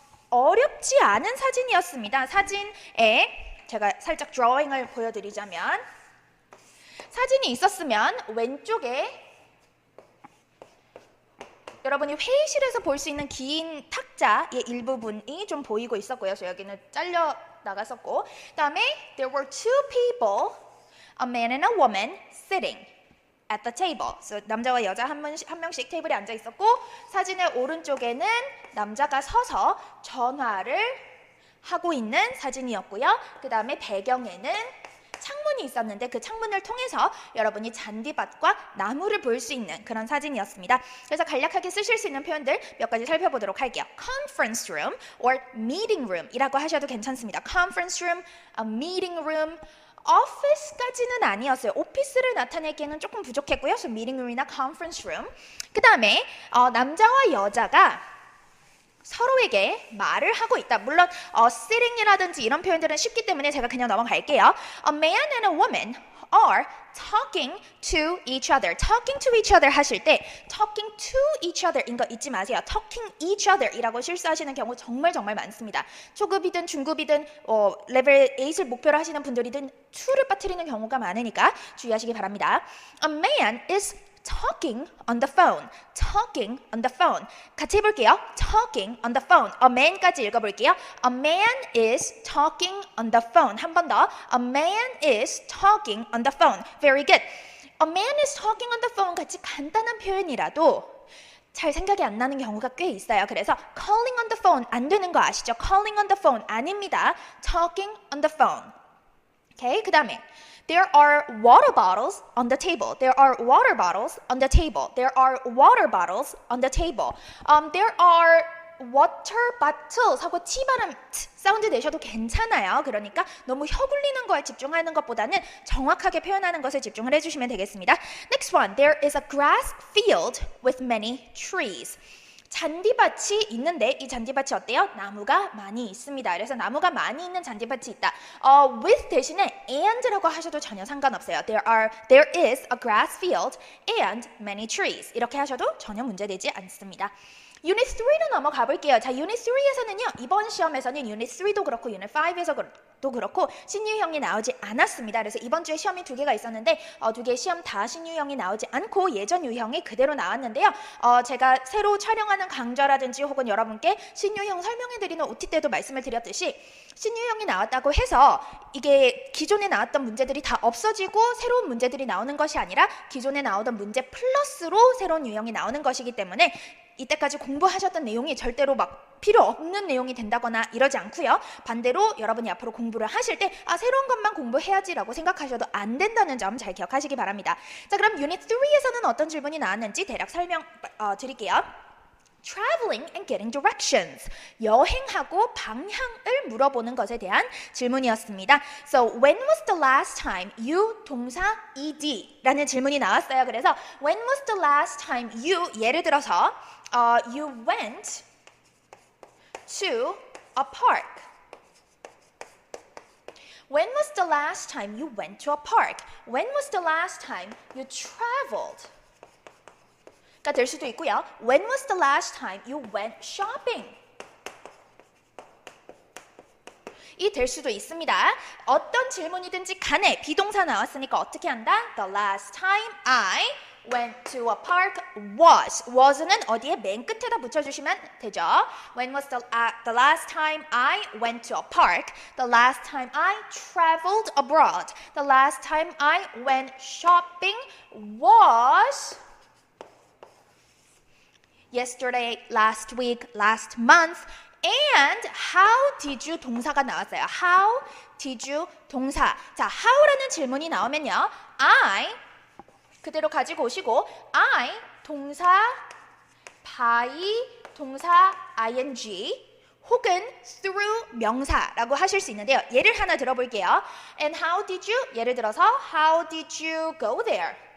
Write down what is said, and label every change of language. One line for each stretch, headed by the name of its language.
Korean: 어렵지 않은 사진이었습니다. 사진에 제가 살짝 드로잉을 보여드리자면 사진이 있었으면 왼쪽에 여러분이 회의실에서 볼 수 있는 긴 탁자의 일부분이 좀 보이고 있었고요. 그래서 여기는 잘려 나갔었고, 그다음에
English: there were two people, a man and a woman, sitting at the table.
Korean: So, 남자와 여자 한 명씩 테이블에 앉아 있었고, 사진의 오른쪽에는 남자가 서서 전화를 하고 있는 사진이었고요. 그다음에 배경에는 창문이 있었는데 그 창문을 통해서 여러분이 잔디밭과 나무를 볼 수 있는 그런 사진이었습니다. 그래서 간략하게 쓰실 수 있는 표현들 몇 가지 살펴보도록 할게요.
English: Conference room or meeting room
Korean: 이라고 하셔도 괜찮습니다.
English: Conference room, a meeting room, office까지는
Korean: 아니었어요. 오피스를 나타내기에는 조금 부족했고요. 그래서 meeting room이나 conference room. 그 다음에 남자와 여자가 서로에게 말을 하고 있다. 물론 sitting이라든지 이런 표현들은 쉽기 때문에 제가 그냥 넘어갈게요.
English: A man and a woman are talking to each other. Talking to each other
Korean: 하실 때
English: talking to each other인
Korean: 거 잊지 마세요.
English: Talking each other
Korean: 이라고 실수하시는 경우 정말 많습니다. 초급이든 중급이든 레벨 8을 목표로 하시는 분들이든 to를 빠뜨리는 경우가 많으니까 주의하시기 바랍니다.
English: A man is talking on the phone. talking on the phone.
Korean: 같이 해볼게요.
English: talking on the phone. A man
Korean: 까지 읽어볼게요.
English: A man is talking on the phone.
Korean: 한 번 더.
English: A man is talking on the phone. Very good. A man is talking on the phone
Korean: 같이 간단한 표현이라도 잘 생각이 안 나는 경우가 꽤 있어요. 그래서
English: calling on the phone
Korean: 안 되는 거 아시죠?
English: calling on the phone
Korean: 아닙니다.
English: talking on the phone.
Korean: 오케이, 그 다음에
English: There are water bottles on the table. There are water bottles on the table. There are water bottles on the table. There are water bottles
Korean: 하고 T 발음 사운드 내셔도 괜찮아요. 그러니까 너무 혀 굴리는 거에 집중하는 것보다는 정확하게 표현하는 것에 집중을 해주시면 되겠습니다.
English: Next one. There is a grass field with many trees.
Korean: 잔디밭이 있는데 이 잔디밭이 어때요? 나무가 많이 있습니다. 그래서 나무가 많이 있는 잔디밭이 있다. with 대신에 and라고 하셔도 전혀 상관없어요.
English: There is a grass field and many trees.
Korean: 이렇게 하셔도 전혀 문제되지 않습니다. Unit 3로 넘어가 볼게요. 자, Unit 3에서는요. 이번 시험에서는 Unit 3도 그렇고 Unit 5에서도 그렇고 신유형이 나오지 않았습니다. 그래서 이번 주에 시험이 두 개가 있었는데 두 개의 시험 다 신유형이 나오지 않고 예전 유형이 그대로 나왔는데요. 제가 새로 촬영하는 강좌라든지 혹은 여러분께 신유형 설명해드리는 OT 때도 말씀을 드렸듯이 신유형이 나왔다고 해서 이게 기존에 나왔던 문제들이 다 없어지고 새로운 문제들이 나오는 것이 아니라 기존에 나오던 문제 플러스로 새로운 유형이 나오는 것이기 때문에 이때까지 공부하셨던 내용이 절대로 막 필요 없는 내용이 된다거나 이러지 않고요. 반대로 여러분이 앞으로 공부를 하실 때 새로운 것만 공부해야지라고 생각하셔도 안 된다는 점 잘 기억하시기 바랍니다. 자, 그럼 유닛 3에서는 어떤 질문이 나왔는지 대략 설명 드릴게요.
English: Traveling and getting directions.
Korean: 여행하고 방향을 물어보는 것에 대한 질문이었습니다.
English: So, when was the last time you 동사 ed
Korean: 라는 질문이 나왔어요.
English: 그래서 when was the last time you
Korean: 예를 들어서
English: you went to a park. When was the last time you went to a park? When was the last time you traveled?
Korean: 가 될 수도 있고요.
English: When was the last time you went shopping?
Korean: 될 수도 있습니다. 어떤 질문이든지 간에 비동사 나왔으니까 어떻게 한다?
English: The last time I went to a park was
Korean: 는 어디에 맨 끝에다 붙여주시면 되죠.
English: When was the last time I went to a park? The last time I traveled abroad. The last time I went shopping was yesterday, last week, last month. And how did you 동사가 나왔어요. How did you 동사.
Korean: 자, how라는 질문이 나오면요. I 그대로 가지고 오시고 I 동사 by 동사 ing 혹은 through 명사라고 하실 수 있는데요. 예를 하나 들어볼게요.
English: And how did you?
Korean: 예를 들어서
English: how did you go there?